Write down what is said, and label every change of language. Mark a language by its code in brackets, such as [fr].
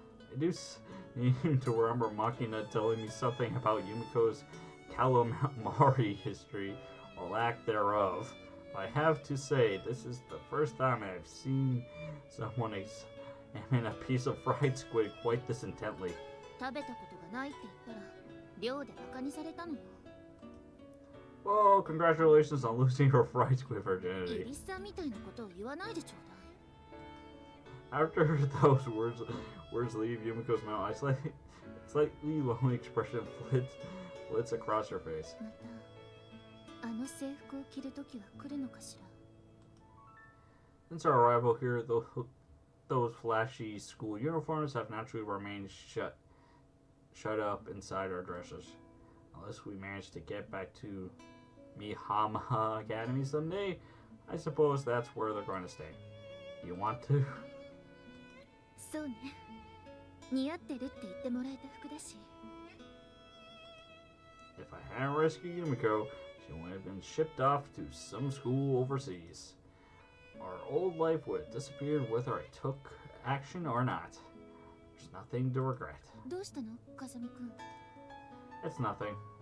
[en] I do seem to remember Makina telling me something about Yumiko's calamari history, or lack thereof. I have to say, this is the first time I've seen someone examine a piece of fried squid quite this intently. [ja] 食べたことがないって言ったら、寮でバカにされたのよ。 [en] Well, congratulations on losing your fried squid virginity. [ja] イリスさんみたいなことを言わないでちょうだい。 [en] After those words leave Yumiko's mouth, slightly lonely expression flits across her face. [ja] また、あの制服を着るときは来るのかしら。 [en] Since our arrival here, those flashy school uniforms have naturally remained shut up inside our dresses. Unless we manage to get back to Mihama Academy someday, I suppose that's where they're going to stay. You want to? [ja] そうね。似合ってるって言ってもらえた服だし。 [en] If I hadn't rescued Yumiko, she would have been shipped off to some school overseas. Our old life would have disappeared whether I took action or not. There's nothing to regret. [ja] どうしたの、風見くん? [en] It's nothing.